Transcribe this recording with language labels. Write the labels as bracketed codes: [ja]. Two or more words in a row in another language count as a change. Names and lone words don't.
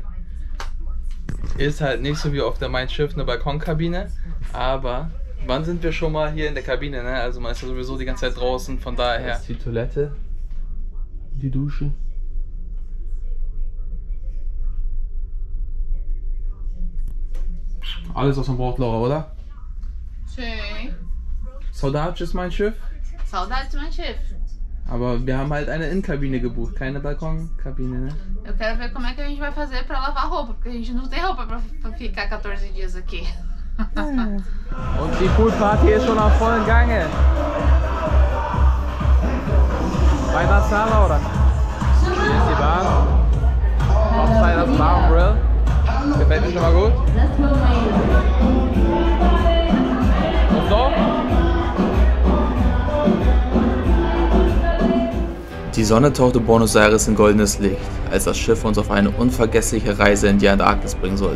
[de] Ist halt nicht so wie auf der Mein Schiff eine Balkonkabine, aber wann sind wir schon mal hier in der Kabine, ne? Also man ist ja sowieso die ganze Zeit draußen, von daher. Das ist die Toilette, die Dusche. Alles, was man braucht, Laura, oder? [pt] Sim. [de] Saudade ist mein Schiff. [pt] Saudades do meu Schiff. [de] Aber wir haben halt eine Innenkabine gebucht, keine Balkonkabine, ne? [pt] Eu quero ver como é que a gente vai fazer pra lavar roupa, porque a gente não tem roupa pra ficar 14 dias aqui. [de] Und die Poolparty ist schon auf vollen Gange. [pt] Vai dançar, Laura. [de] Hier ist die Bar. Outside das Bar und Grill. Gefällt dir schon mal gut? Und so? Sonne tauchte Buenos Aires in goldenes Licht, als das Schiff uns auf eine unvergessliche Reise in die Antarktis bringen sollte.